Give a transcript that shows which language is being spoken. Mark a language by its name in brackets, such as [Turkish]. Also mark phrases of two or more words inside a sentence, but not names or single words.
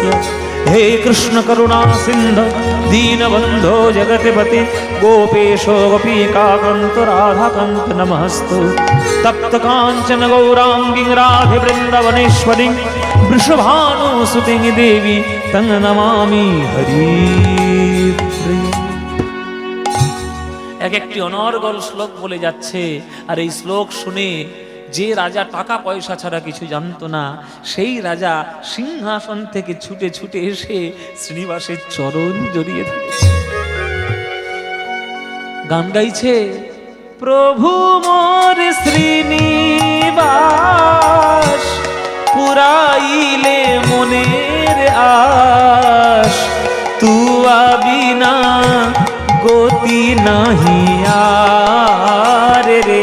[Sanskrit] हे कृष्ण करुणा सिन्धु दीनबन्धो जगत्पते गोपेशो गोपीकान्त राधाकान्त नमस्तु। तप्त काञ्चन गौराङ्गी राधे वृन्दवनेश्वरी वृषभानुसुते देवी तं नमामि हरिप्रिया। [Bangla] এক একটি অনর্গল শ্লোক বলে যাচ্ছে, আর এই শ্লোক শুনে যে রাজা টাকা পয়সা ছাড়া কিছু জানতো না, সেই রাজা সিংহাসন থেকে ছুটে ছুটে এসে শ্রীনিবাসের চরণ জড়িয়ে ধরেছে, গান গাইছে, প্রভু মোর শ্রীনিবাস পুরাইলে মনের আশ, তুয়া বিনা গতি নাহি আর রে।